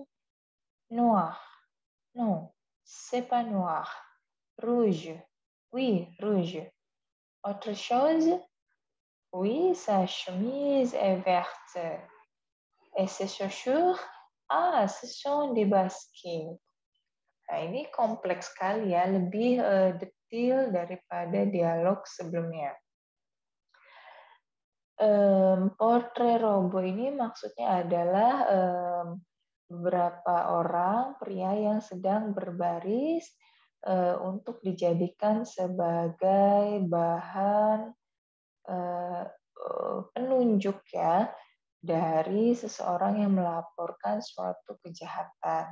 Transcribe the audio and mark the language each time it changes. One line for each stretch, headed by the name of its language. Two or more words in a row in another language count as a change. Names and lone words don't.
French: Noir. Non, c'est pas noir. Rouge. Oui, rouge. Autre chose? Oui, sa chemise est verte. Et ses chaussures? Ah, ce sont des baskets.
Indonesian: Nah, ini kompleks sekali ya, lebih detail daripada dialog sebelumnya.
French: Portrait robot
Indonesian: ini maksudnya adalah beberapa orang pria yang sedang berbaris untuk dijadikan sebagai bahan penunjuk ya dari seseorang yang melaporkan suatu kejahatan.